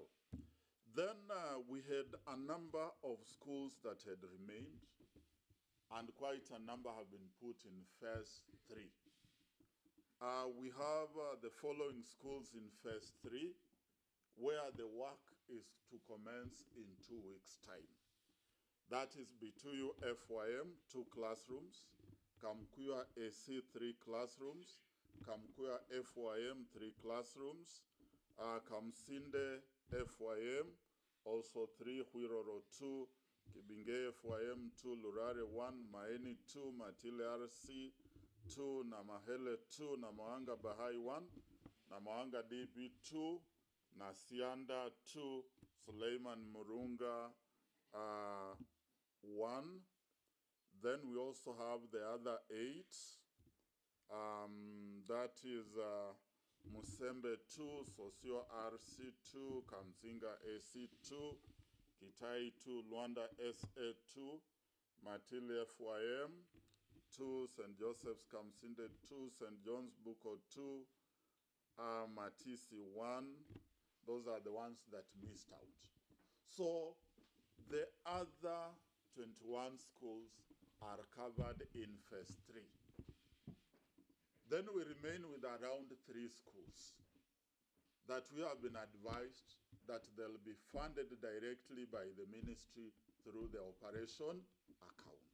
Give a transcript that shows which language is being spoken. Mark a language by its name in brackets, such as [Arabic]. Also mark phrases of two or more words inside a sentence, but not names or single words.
[English] Then we had a number of schools that had remained, and quite a number have been put in phase 3. We have the following schools in phase 3, where the work is to commence in 2 weeks' time. That is Bituyu FYM, 2 classrooms, Kamkuya AC, 3 classrooms, Kamkuya FYM, 3 classrooms, Kamsinde FYM, also 3, Huiroro 2, Kibinge FYM 2, Lurare 1, Maeni 2, Matile RC 2, Namahele 2, Namahanga Bahai 1, Namahanga DB 2, Nasianda 2, Suleiman Murunga 1. Then we also have the other 8. That is Musembe 2, Sosio RC 2, Kamzinga AC 2, Kitai 2, Luanda SA 2, Matili FYM 2, St. Joseph's Kamsinde 2, St. John's Buko 2, Matisi 1. Those are the ones that missed out. So the other 21 schools are covered in phase 3. Then we remain with around 3 schools that we have been advised that they'll be funded directly by the ministry through the operation account.